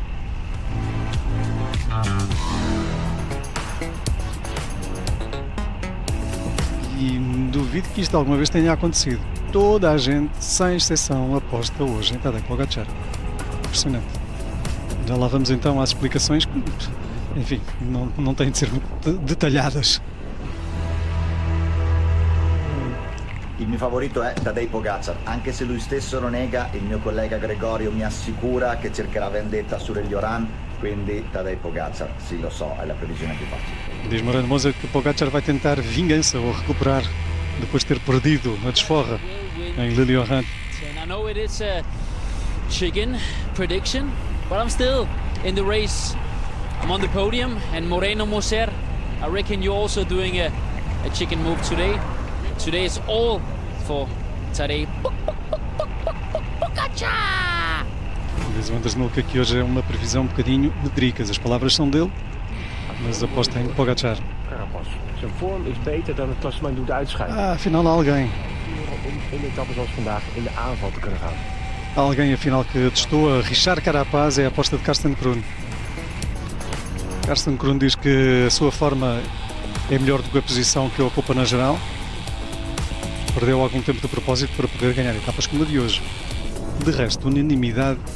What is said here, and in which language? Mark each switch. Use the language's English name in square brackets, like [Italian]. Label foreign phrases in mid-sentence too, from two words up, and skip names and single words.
[Portuguese] E duvido que isto alguma vez tenha acontecido. Toda a gente, sem exceção, aposta hoje em Tadej Pogačar. Impressionante. Já lá vamos então às explicações que, enfim, não têm de ser muito detalhadas. [Italian] Il mio favorito è Tadej Pogačar, anche se lui stesso lo nega, il mio collega Gregorio mi assicura che cercherà vendetta su Lille-Oran, quindi Tadej Pogačar, sì lo so, è la previsione più facile. [Portuguese] Diz Moreno Moser que Pogačar vai tentar vingança ou recuperar depois de ter perdido a desforra em Lille-Oran. [English] I know it is a chicken prediction, but I'm still in the race. I'm on the podium, and Moreno Moser, I reckon you're also doing a chicken move today. Today is all for Tadej Pogačar. [Portuguese] Diz o Anders Milka que hoje é uma previsão um bocadinho medricas. As palavras são dele, mas aposta em Pogačar. Carapaz. [Dutch] Zijn vorm is beter dan het klassement doet uitschijnen. [Portuguese] Afinal há alguém. [Dutch] Om in etappen zoals vandaag in de aanval te kunnen gaan. [Portuguese] Há alguém afinal que testou a Richard Carapaz, é a aposta de Karsten Kroon. Karsten Kroon diz que a sua forma é melhor do que a posição que ocupa na geral. Perdeu algum tempo de propósito para poder ganhar etapas como a de hoje. De resto, unanimidade.